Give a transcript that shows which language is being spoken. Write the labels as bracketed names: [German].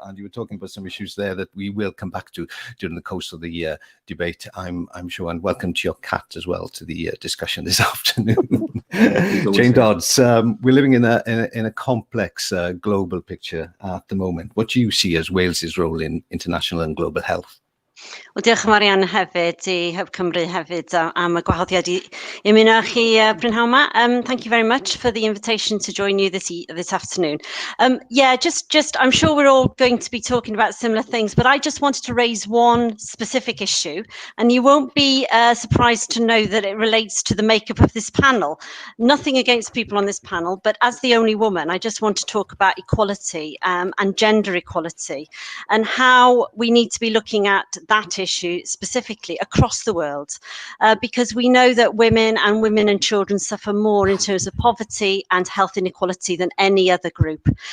[English] And you were talking about some issues there that we will come back to during the course of the debate, I'm sure. And welcome to your cat as well to the discussion this afternoon. Jane Dodds, we're living in a complex global picture at the moment. What do you see as Wales's role in international and global health? [Welsh] Wel, diolch yn fawr iawn hefyd I Hub Cymru hefyd am y gwahoddiad I ymuno â chi prynhawn yma. [English] Thank you very much for the invitation to join you this afternoon. Yeah, just I'm sure we're all going to be talking about similar things, but I just wanted to raise one specific issue, and you won't be surprised to know that it relates to the makeup of this panel. Nothing against people on this panel, but as the only woman, I just want to talk about equality and gender equality and how we need to be looking at that issue specifically across the world, because we know that women and children suffer more in terms of poverty and health inequality than any other group.